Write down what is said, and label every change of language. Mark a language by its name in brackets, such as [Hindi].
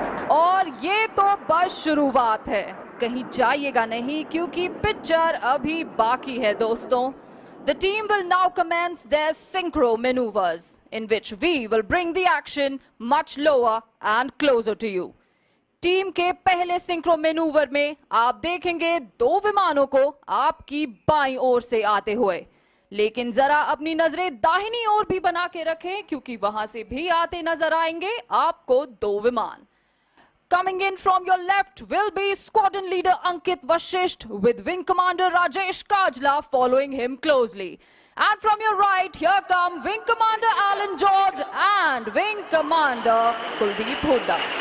[Hindi] और ये तो बस शुरुआत है, कहीं जाइएगा नहीं क्योंकि पिक्चर अभी बाकी है दोस्तों। [English] The team will now commence their synchro maneuvers, in which we will bring the action much lower and closer to you. [Hindi] Team के पहले सिंक्रो मैनूवर में आप देखेंगे दो विमानों को आपकी बाईं ओर से आते हुए, लेकिन जरा अपनी नजरें दाहिनी ओर भी बना के रखें क्योंकि वहां से भी आते नजर आएंगे आपको दो विमान। [English] Coming in from your left will be Squadron Leader Ankit Vashisht with Wing Commander Rajesh Kajla following him closely. And from your right, here come Wing Commander Alan George and Wing Commander Kuldeep Hooda.